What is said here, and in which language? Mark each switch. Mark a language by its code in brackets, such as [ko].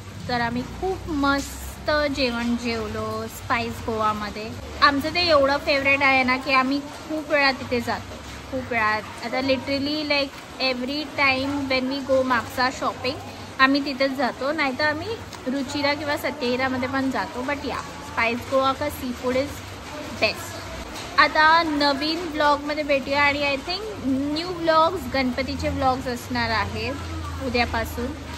[mr] तर आम्ही खूप मस्त जेवण जेवलो स्पाइस गोवामध्ये. आमचं ते एवढं फेवरेट आहे ना की आम्ही खूप वेळा तिथे जातो, खूप वेळा. आता [en] literally like every time when we go [mr] Mapusa shopping आम्ही तिथेच जातो. नाहीतर आम्ही रुचिरा किंवा सत्यहिरामध्ये पण जातो. [en] but [hi] या स्पाइस गोवा का [en] Seafood is best. [mr] आता नवीन ब्लॉगमध्ये भेटूया. आणि [en] I think new blogs, [mr] गणपतीचे ब्लॉग्स असणार आहेत उद्यापासून.